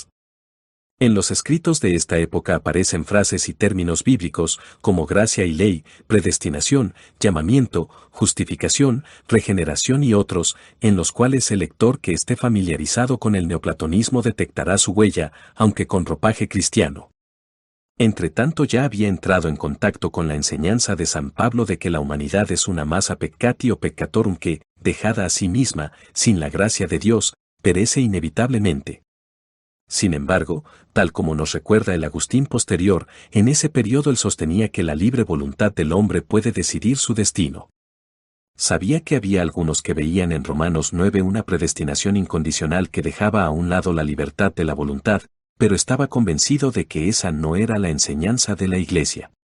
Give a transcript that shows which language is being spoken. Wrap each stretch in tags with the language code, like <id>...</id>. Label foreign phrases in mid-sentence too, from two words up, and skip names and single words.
<es>En los escritos de esta época aparecen frases y términos bíblicos como gracia y ley, predestinación, llamamiento, justificación, regeneración y otros, en los cuales el lector que esté familiarizado con el neoplatonismo detectará su huella, aunque con ropaje cristiano. Entre tanto ya había entrado en contacto con la enseñanza de San Pablo de que la humanidad es una</es> <la>massa peccati</la> <es>o peccatorum que, dejada a sí misma, sin la gracia de Dios, perece inevitablemente. Sin embargo, tal como nos recuerda el Agustín posterior, en ese periodo él sostenía que la libre voluntad del hombre puede decidir su destino. Sabía que había algunos que veían en Romanos 9 una predestinación incondicional que dejaba a un lado la libertad de la voluntad, pero estaba convencido de que esa no era la enseñanza de la Iglesia.</es>